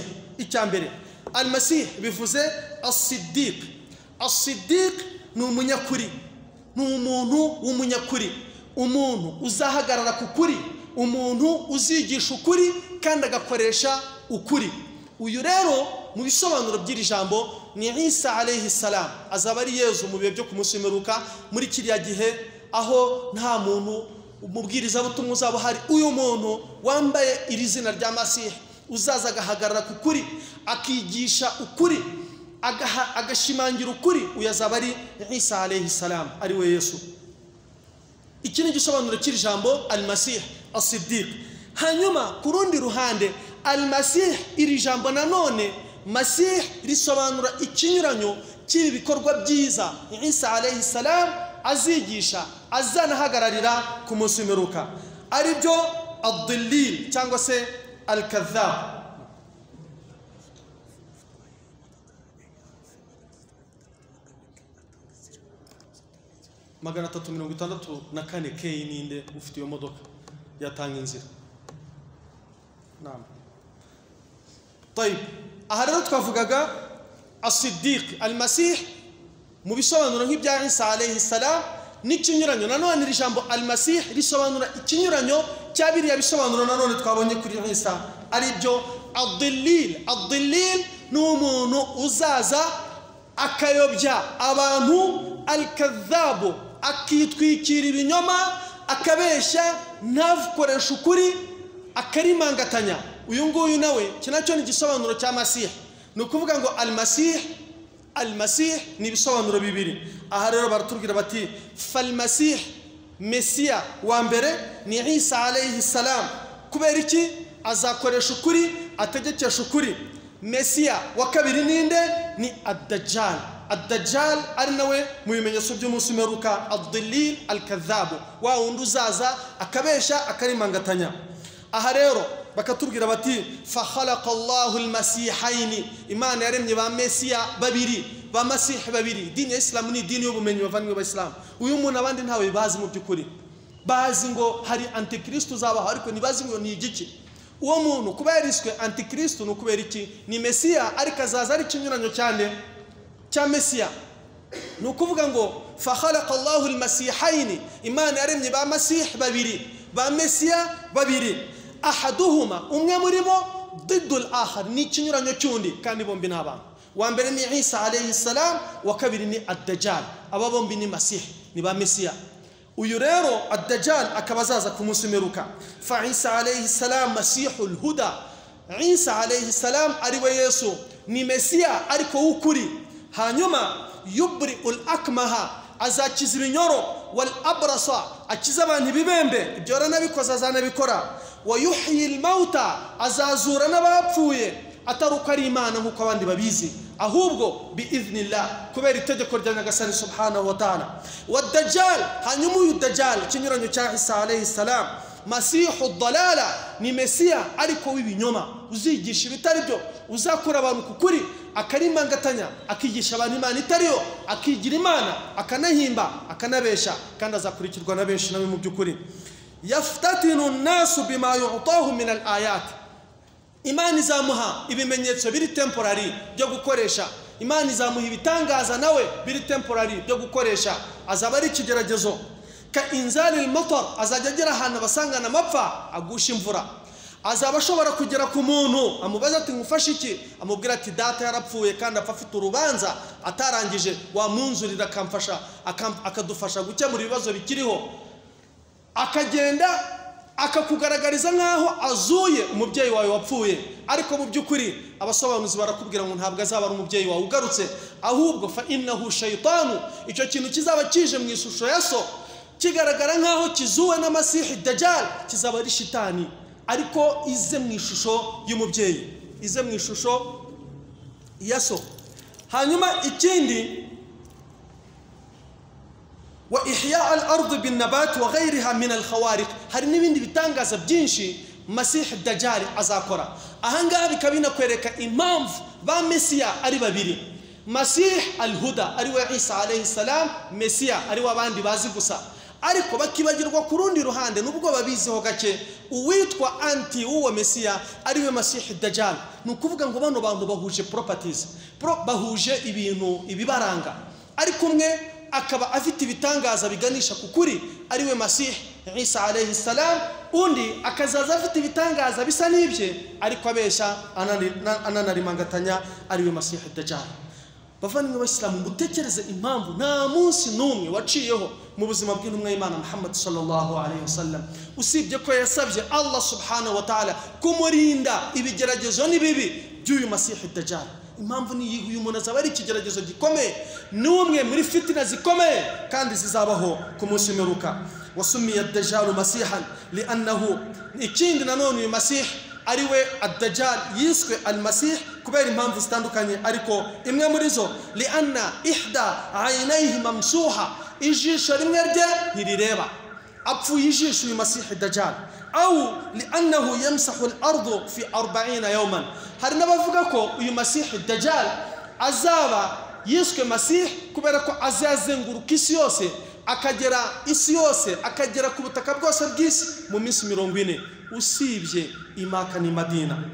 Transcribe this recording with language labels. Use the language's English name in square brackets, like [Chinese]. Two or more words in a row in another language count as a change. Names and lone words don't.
[Kinyarwanda] Icyambere, Al-Masih bivuze As-Siddiq. As-Siddiq ni umunyakuri, ni umuntu w'umunyakuri, umuntu uzahagarara ku kuri, umuntu uzigisha ukuri kandi agakoresha ukuri. Uyu rero mu bisobanuro by'iri jambo ni Isa [Arabic] عليه السلام, [Kinyarwanda] azaba ari Yezu mu bihe byo ku munsi w'imperuka, muri kiriya gihe aho nta muntu umubwiriza butumwa uzaba hari. Uyu muntu wambaye iri zina rya Masihi uzaza agahagarara ku kuri, akigisha ukuri, agashimangira ukuri, uyu azaba ari Isa [Arabic] عليه السلام, [Kinyarwanda] ari we Yesu. Iki ni igisobanuro cy'iri jambo Al-Masih As-Siddiq. Hanyuma ku rundi ruhande, Al-Masih iri jambo nanone Masih risobanura ikinyuranyo cy'ibi bikorwa byiza Isa [Arabic] عليه السلام [Kinyarwanda] azigisha, azanahagararira ku munsi w'imperuka, ari byo Ad-Dillil cyangwa se Al-Kadhdhab. Magana 364 K ninde ufite iyo modoka yatanga inzira. Naam. Aha rero twavugaga As-Siddiq, Al-Masih mu bisobanuro nk'ibya Isa [Arabic] عليه السلام [Kinyarwanda] n'ikinyuranyo. Nanone iri jambo Al-Masih risobanura ikinyuranyo cya biriya bisobanuro nanone twabonye kuri Isa, ari byo Ad-Dillil. Ad-Dillil ni umuntu uzaza akayobya abantu, Al-Kadhdhab akitwikira ibinyoma, akabeshya, ntavukoresha ukuri, akarimangatanya. Uyu nguyu nawe kinacyo ni igisobanuro cya Masih. Ni ukuvuga ngo Al-Masih ni ibisobanuro bibiri. Aha rero baratubwira bati Fal-Masih, Mesiya wa mbere ni Isa [Arabic] عليه السلام. [Kinyarwanda] Kubera iki? Azakoresha ukuri, ategekesha ukuri. Mesiya wa kabiri ninde? Ni Ad-Dajjal. Ad-Dajjal ari nawe mu bimenyetso by'umunsi w'imperuka, Ad-Dillil Al-Kadhdhab, wa wundi uzaza akabesha, akarimangatanya. Aha rero bakatubwira bati [Arabic] فخلق الله المسيحين, [Kinyarwanda] Imana yaremye ba Mesiya babiri, ba Masih babiri. Dini ya Islam ni dini y'ubumenyi bavanywe ba Islam. Uyu muntu abandi ntawe bazi mu by'ukuri, bazi ngo hari Antikristo uzabaho, ariko ntibazi ngo ni igiki. Uwo muntu kuba yariswe Antikristo ni ukubera iki? Ni Mesiya ariko azaza ari ikinyuranyo cyane cya Mesiya. Ni ukuvuga ngo [Arabic] فخلق الله المسيحين, [Kinyarwanda] Imana yaremye ba Masih babiri, ba Mesiya babiri. Ahaduhuma, umwe muri bo [Arabic] ضد الآخر, [Kinyarwanda] ni ikinyuranyo cy'undi, kandi bombi ni abantu. Wa mbere ni Isa [Arabic] عليه السلام, [Kinyarwanda] wa kabiri ni Ad-Dajjal. Aba bombi ni Masih, ni ba Mesiya. Uyu rero Ad-Dajjal akaba azaza ku munsi w'imperuka. [Arabic] فعيسى عليه السلام مسيح الهدى, [Kinyarwanda] Isa [Arabic] عليه السلام [Kinyarwanda] ari we Yesu, ni Mesiya ariko w'ukuri. Hanyuma [Arabic] يبرئ الأكمه, [Kinyarwanda] azakiza ibinyoro, [Arabic] والأبرص, [Kinyarwanda] akiza abantu ibibembe, ibyo aranabikoze azanabikora. [Arabic] ويحيي الموتى, [Kinyarwanda] azazura n'abapfuye, atari uko ari Imana nk'uko abandi babizi, ahubwo biiznillah, kubera itegeko rya Nyagasani [Arabic] سبحانه وتعالى. [Kinyarwanda] Wa Dajjal, hanyuma uyu Dajjal ikinyuranyo cya Isa [Arabic] عليه السلام, مسيح الضلالة, [Kinyarwanda] ni Mesiya ariko w'ibinyoma, uzigisha ibitari byo, uzakura abantu ku kuri, akarimangatanya, akigisha abantu Imana itariyo, akigira Imana, akanahimba, akanabesha, kandi azakurikirwa na benshi nawe mu by'ukuri. [Arabic] يفتن الناس بما يعطاه من الآيات, [Kinyarwanda] Imana izamuha ibimenyetso biri temporary byo gukoresha, Imana izamuha ibitangaza nawe biri temporary byo gukoresha, azaba ari ikigeragezo. [Arabic] كإنزال المطر, [Kinyarwanda] azajya agera ahantu abasangana amapfa agusha imvura. Azaba ashobora kugera ku muntu amubaza ati ngufashe iki, amubwira ati data yarapfuye kandi apfa afite urubanza atarangije, wamunzurira akamfasha akadufasha gukemura ibibazo bikiriho. Akagenda akakugaragariza nkaho azuye umubyeyi wawe wapfuye, ariko mu by'ukuri abasobanuzi barakubwira ngo ntabwo azaba ari umubyeyi wawe ugarutse, ahubwo [Arabic] فإنه شيطان, [Kinyarwanda] icyo kintu kizaba kije mu ishusho ya so kigaragara nkaho kizuwe na Masihi Dajjal, kizaba ari shitani ariko ize mu ishusho y'umubyeyi, ize mu ishusho ya so. Hanyuma ikindi, [Arabic] وإحياء الأرض بالنبات وغيرها من الخوارق, [Kinyarwanda] hari n'ibindi bitangaza byinshi Masihi Dajjal azakora. Ahangaha bikabina kwereka impamvu ba Mesiya ari babiri, [Arabic] مسيح الهدى [Kinyarwanda] ari we Isa [Arabic] عليه السلام, [Kinyarwanda] Mesiya ari we abandi bazi gusa, ariko bakibagirwa ku rundi ruhande nubwo babiziho gake uwitwa anti uwo Mesiya ari we Masihi Dajjal. Ni ukuvuga ngo bano bantu bahuje properties, bahuje ibintu ibibaranga, ariko umwe akaba afite ibitangaza biganisha ku kuri ari we Masih Isa [Arabic] عليه السلام, [Kinyarwanda] undi akazaza afite ibitangaza bisa n'ibye ariko abesha ananarimangatanya ari we Masih Dajjal. Bavandimwe b'Islamu, mutekereze impamvu nta munsi n'umwe waciyeho mu buzima bw'intumwa y'Imana Muhammad [Arabic] صلى الله عليه وسلم [Kinyarwanda] usibye ko yasabye Allah [Arabic] سبحانه وتعالى [Kinyarwanda] kumurinda ibigeragezo n'ibibi by'uyu Masih Dajjal. Impamvu ni uyu muntu azaba ari ikigeragezo gikomeye, n'umwe muri fitina zikomeye kandi zizabaho ku munsi w'imperuka. [Arabic] وسمي الدجال مسيحا لأنه, [Kinyarwanda] ikindi nanone uyu Masih ari we ad-Dajjal yiswe al-Masih kubera impamvu zitandukanye, ariko imwe muri zo [Arabic] لأن إحدى عينيه ممسوحة, [Kinyarwanda] ijisho rimwe rye ntirireba, apfuye ijisho uyu Masih Dajjal. [Arabic] أو لأنه يمسح الأرض في 40 يوما, [Kinyarwanda] hari n'abavuga ko uyu Masih Dajjal azaba yiswe Masih kubera ko azazenguruka isi yose, akagera isi yose, akagera ku butaka bwose bw'isi mu minsi 40 usibye Imaka ni Madina.